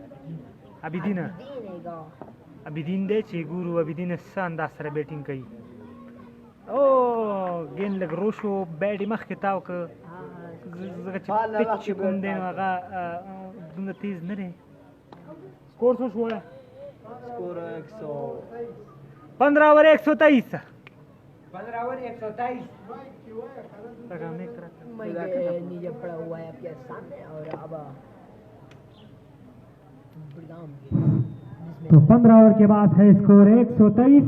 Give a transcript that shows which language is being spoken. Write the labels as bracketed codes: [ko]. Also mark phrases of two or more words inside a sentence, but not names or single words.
[ps] عبیدین دی چې ګورو عبیدین څه انداز سره بیټینګ کوي او ګیند لږ رو شو بیټ یې مخکې تاو که ځکه چې پچ چې کوم دی نو هغه دومره تیز نه دی سکور څه شو [ur] स्कोर 15 ओवर 123 15 ओवर 123 نیچے پڑا ہوا ہے آپ کے سامنے اور اب تو 15 اوور کے بعد ہے سکور 123